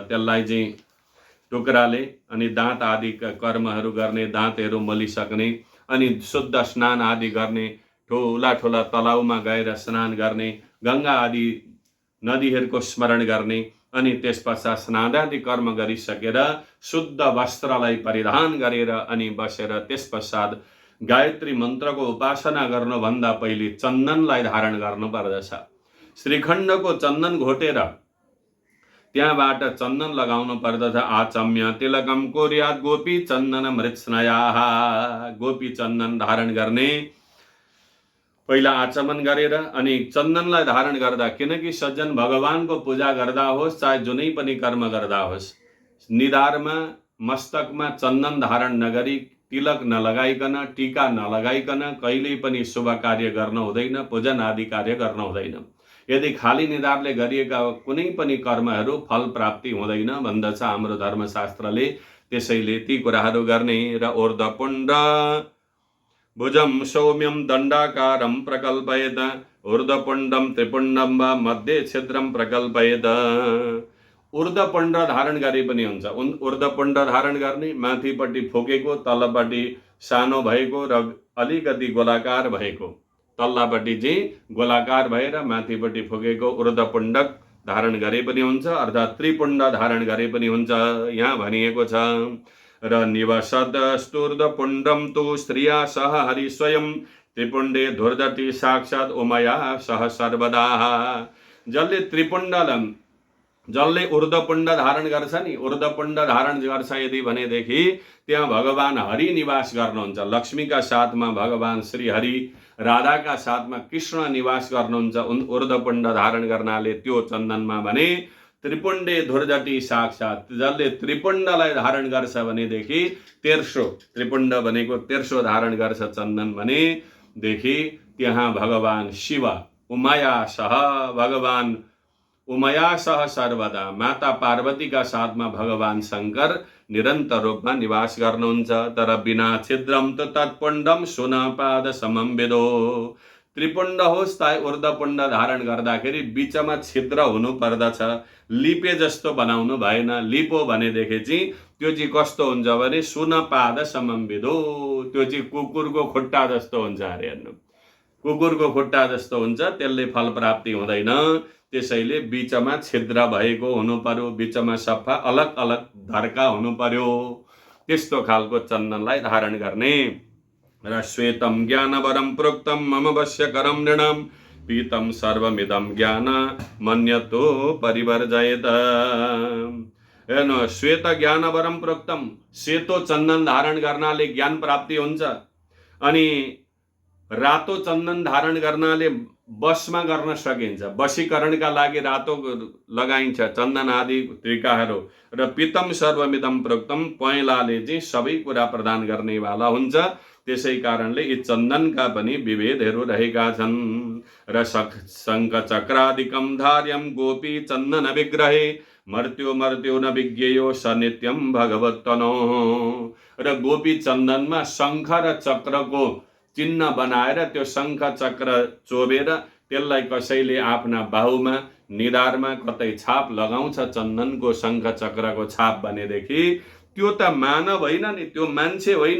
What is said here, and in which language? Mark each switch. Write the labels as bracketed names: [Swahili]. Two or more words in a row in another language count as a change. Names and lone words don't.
[Nepali] त्यसलाई चाहिँ टुक्राले अनि दाँत आदिका कर्महरू गर्ने, दाँतहरू मलिसक्ने, अनि शुद्ध स्नान आदि गर्ने, ठुला ठुला तलाउमा गएर स्नान गर्ने, गङ्गा आदि नदीहरूको स्मरण गर्ने, अनि त्यस पश्चात स्नानादि कर्म गरिसकेर शुद्ध वस्त्रलाई परिधान गरेर अनि बसेर त्यस पश्चात गायत्री मन्त्रको उपासना गर्नुभन्दा पहिले चन्दनलाई धारण गर्नुपर्दछ। श्रीखण्डको चन्दन घोटेर त्यहाँबाट चन्दन लगाउनु पर्दछ। [Sanskrit] आचम्य तिलकम कुर्यात् गोपी चन्दन मृत्स्नयाः। [Nepali] गोपी चन्दन धारण गर्ने पहिला आचमन गरेर अनि चन्दनलाई धारण गर्दा, किनकि सज्जन भगवानको पूजा गर्दा होस् चाहे जुनै पनि कर्म गर्दा होस्, निधारमा मस्तकमा चन्दन धारण नगरी, तिलक नलगाइकन, टीका नलगाइकन कहिल्यै पनि शुभ कार्य गर्न हुँदैन, पूजन आदि कार्य गर्न हुँदैन। यदि खाली निधारले गरिएका कुनै पनि कर्महरू फल प्राप्ति हुँदैन भन्दछ हाम्रो धर्मशास्त्रले। त्यसैले ती कुराहरू गर्ने। [Sanskrit] र ऊर्ध्वपुण्ड भुजं सौम्यं दण्डाकारं प्रकल्पयेत, ऊर्ध्वपुण्डं त्रिपुण्डं वा मध्ये छिद्रं प्रकल्पयेत। [Nepali] ऊर्ध्वपुण्ड धारण गरे पनि हुन्छ। ऊर्ध्वपुण्ड धारण गर्ने, माथिपट्टि फुकेको, तलपट्टि सानो भएको र अलिकति गोलाकार भएको, तल्लापट्टि चाहिँ गोलाकार भएर माथिपट्टि फुकेको ऊर्ध्वपुण्डक धारण गरे पनि हुन्छ, अर्थात् त्रिपुण्ड धारण गरे पनि हुन्छ यहाँ भनिएको छ। [Sanskrit] र निवसत स्तूर्ध्वपुण्डं तु स्त्रिया सह हरि स्वयं, त्रिपुण्डे धुर्दति साक्षात् उमया सह सर्वदा। [Nepali] जसले ऊर्ध्वपुण्ड धारण गर्छ नि, ऊर्ध्वपुण्ड धारण गर्छ यदि भनेदेखि त्यहाँ भगवान हरि निवास गर्नुहुन्छ। लक्ष्मीका साथमा भगवान श्री हरि, राधाका साथमा कृष्ण निवास गर्नुहुन्छ ऊर्ध्वपुण्ड धारण गर्नाले त्यो चन्दनमा भने। [Sanskrit] त्रिपुण्डे धुर्जटी साक्षात्, [Nepali] जसले त्रिपुण्डलाई धारण गर्छ भनेदेखि तेर्सो, त्रिपुण्ड भनेको तेर्सो धारण गर्छ चन्दन भनेदेखि त्यहाँ भगवान शिव [Sanskrit] उमाया सह, [Nepali] भगवान [Sanskrit] उमाया सह [Nepali] सर्वदा, माता पार्वतीका साथमा भगवान शङ्कर निरन्तर रूपमा निवास गर्नुहुन्छ। [Sanskrit] तर बिना छिद्रम त तत्पुण्डम सुनपाद समम विदो। [Nepali] त्रिपुण्ड होस् चाहे ऊर्ध्वपुण्ड धारण गर्दाखेरि बिचमा छिद्र हुनु पर्दछ, लिपे जस्तो बनाउनु भएन। लिपो भनेदेखि चाहिँ त्यो चाहिँ कस्तो हुन्छ भने [Sanskrit] सुनपाद समम विदो, [Nepali] त्यो चाहिँ कुकुरको खुट्टा जस्तो हुन्छ अरे। हेर्नु, कुकुरको खुट्टा जस्तो हुन्छ, त्यसले फल प्राप्ति हुँदैन। त्यसैले बिचमा छिद्र भएको हुनु पर्यो, बिचमा सफा अलग अलग धर्का हुनु पर्यो, त्यस्तो खालको चन्दनलाई धारण गर्ने। [Sanskrit] र श्वेतम ज्ञानवरम प्रोक्तम मम वश्यकरम नृणम, पीतम सर्वमिदम ज्ञान मन्यतो परिवर्जयेत। हेर्नु, श्वेत ज्ञानवरम प्रोक्तम, [Nepali] सेतो चन्दन धारण गर्नाले ज्ञान प्राप्ति हुन्छ। अनि रातो चन्दन धारण गर्नाले बसमा गर्न सकिन्छ, वशीकरणका लागि रातो लगाइन्छ चन्दन आदि त्रिकाहरू। र [Sanskrit] पीतम सर्वमिदम प्रोक्तम, [Nepali] पहेँलाले चाहिँ सबै कुरा प्रदान गर्नेवाला हुन्छ। त्यसै कारणले यी चन्दनका पनि विभेदहरू रहेका छन्। [Sanskrit] र शङ्ख चक्रादिकं धार्यं गोपी चन्दन विग्रहे, मर्त्यो मर्त्यो न विज्ञेयो स नित्यं भगवत्तनो। [Nepali] र गोपी चन्दनमा शङ्ख र चक्रको चिन्ह बनाएर त्यो शङ्ख चक्र चोबेर त्यसलाई कसैले आफ्ना बाहुमा, निधारमा कतै छाप लगाउँछ चन्दनको शङ्ख चक्रको छाप भनेदेखि त्यो त मानव होइन नि, त्यो मान्छे होइन।